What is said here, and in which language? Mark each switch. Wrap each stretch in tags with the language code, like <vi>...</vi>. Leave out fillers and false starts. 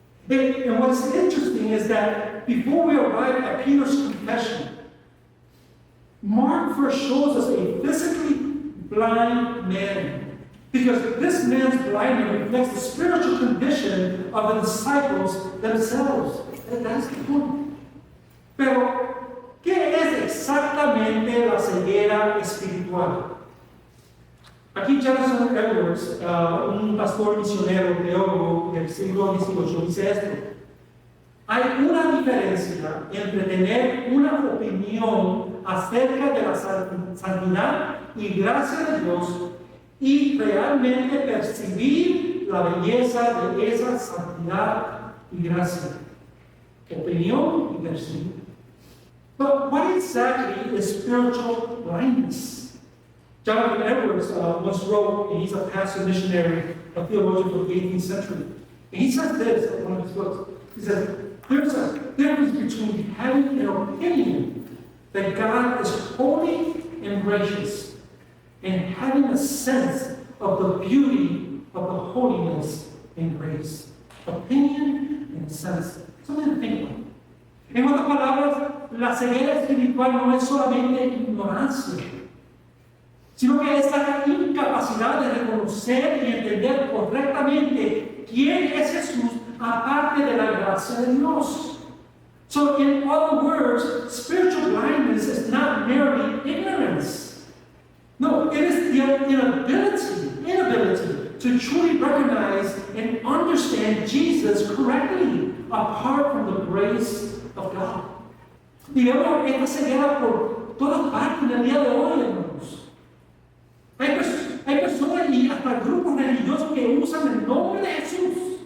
<en>And what's interesting is that before we arrive at Peter's confession, Mark first shows us a physically blind man. Because this man's blindness reflects the spiritual condition of the disciples themselves. That's the point.</en> <es>Pero, ¿qué es exactamente la ceguera espiritual? Aquí Jonathan Edwards, un pastor misionero teólogo del siglo XVIII, dice esto: hay una diferencia entre tener una opinión acerca de la santidad y gracia de Dios y realmente percibir la belleza de esa santidad y gracia. Opinión y percibir.</es> <en>But what exactly is spiritual blindness? Jonathan Edwards once wrote, and he's a pastor missionary, a theologian from the 18th century. And he says this in one of his books. He says, there's a difference between having an opinion that God is holy and gracious and having a sense of the beauty of the holiness and grace. Opinion and sense. Something to think about.</en> <es>En otras palabras, la ceguera espiritual no es solamente ignorancia, sino que es la incapacidad de reconocer y entender correctamente quién es Jesús aparte de la gracia de Dios.</es> <en>So, in other words, spiritual blindness is not merely ignorance. No, it is the inability to truly recognize and understand Jesus correctly apart from the grace of God.</en> <es>Y vemos esta ceguera por todas partes en el día de hoy, hermanos. Hay personas y hasta grupos religiosos que usan el nombre de Jesús</es>